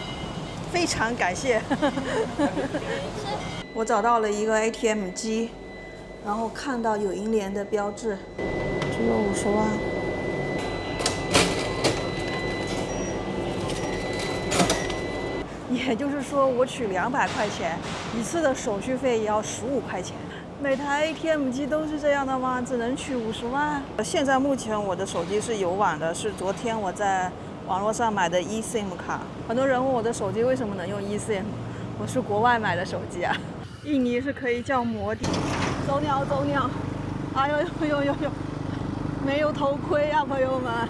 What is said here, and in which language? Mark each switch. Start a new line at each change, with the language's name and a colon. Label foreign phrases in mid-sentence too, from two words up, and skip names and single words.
Chinese: 非常感謝。我找到了一個 ATM 機，然後看到有银聯的標誌，只有50萬。也就是說，我取200塊錢，一次的手續費也要15塊錢。每台 ATM 机都是這樣的嗎？只能取50萬？現在目前我的手機是有網的，是昨天我在網絡上買的 eSIM 卡。很多人問我的手機為什麼能用 eSIM， 我是國外買的手機啊。印尼是可以叫摩的。走鳥，哎呦，没有头盔啊，朋友们。